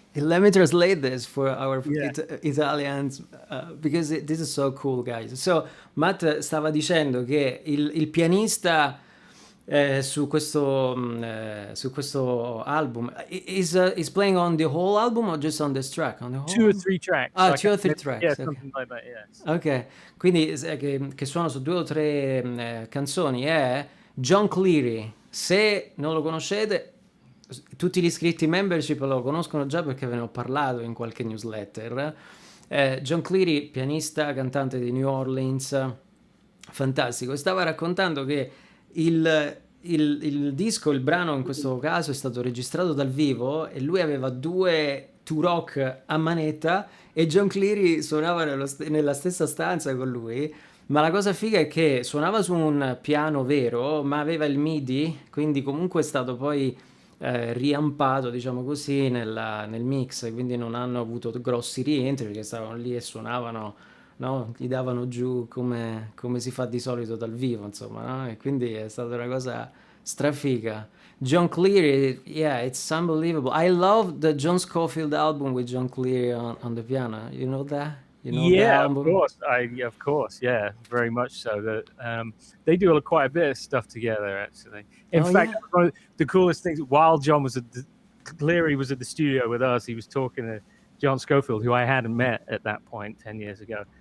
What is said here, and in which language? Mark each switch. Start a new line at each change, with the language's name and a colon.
English: Let me translate this for our Italians, because this is so cool, guys. So Matt stava dicendo che il pianista su questo album is playing on the whole album or just on this track? On the whole? 2 or 3 tracks. Ah, 2 or 3 tracks. Yeah, something like that, yes.
Italian: Ok, quindi che suona su 2 o 3 canzoni è John Cleary. Se non lo conoscete, tutti gli iscritti membership lo conoscono già perché ve ne ho parlato in qualche newsletter. John Cleary, pianista, cantante di New Orleans, fantastico. Stava raccontando che il disco, il brano in questo caso è stato registrato dal vivo e lui aveva 2 two rock a manetta e John Cleary suonava nella stessa stanza con lui. Ma la cosa figa è che suonava su un piano vero, ma aveva il MIDI, quindi comunque è stato poi riampato, diciamo così, nel mix, quindi non hanno avuto grossi rientri perché stavano lì e suonavano, no? Gli davano giù come si fa di solito dal vivo, insomma, no? E quindi è stata una cosa strafiga.
English: John Cleary, yeah, it's unbelievable. I love the John Schofield album with John Cleary on the piano. You know that? You know yeah, that album? of course, yeah, very much so. They do quite a bit of stuff together, actually. In fact, one of the coolest things, while Cleary was at the studio with us, he was talking to John Schofield, who I hadn't met at that point 10 years ago.